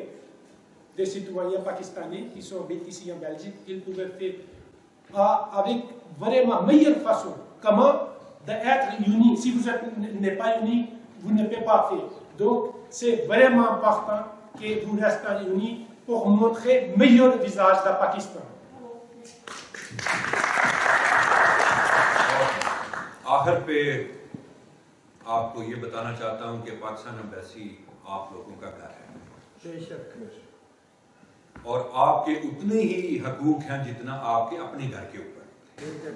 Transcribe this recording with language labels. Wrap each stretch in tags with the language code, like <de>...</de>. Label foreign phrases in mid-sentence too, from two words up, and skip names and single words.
<fr>Des citoyens pakistanais qui sont habités ici en Belgique, ils pouvaient faire avec vraiment meilleure façon. Comment d'être unis. Si vous n'êtes pas unis, vous ne pouvez pas faire. Donc, c'est vraiment important que vous restez unis pour montrer le meilleur visage du Pakistan.</fr> <ur>آخر پہ آپ کو یہ بتانا چاہتا ہوں کہ پاکستان ایمبیسی آپ لوگوں کا گھر ہے، اور آپ کے اتنے ہی حقوق ہیں جتنا آپ کے اپنے گھر کے اوپر.</ur>